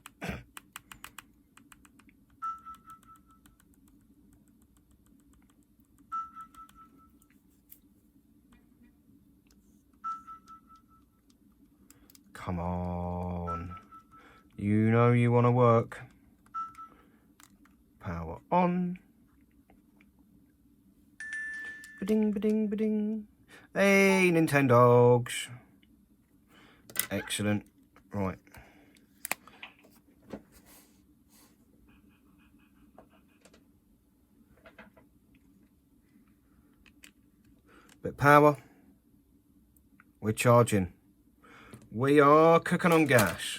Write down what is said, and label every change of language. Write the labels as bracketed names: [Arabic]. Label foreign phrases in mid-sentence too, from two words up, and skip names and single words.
[English] Come on. You know you want to work. Power on. Ba-ding, ba-ding, ba-ding. Hey, Nintendogs. Excellent. Right. Bit of power. We're charging. We are cooking on gas.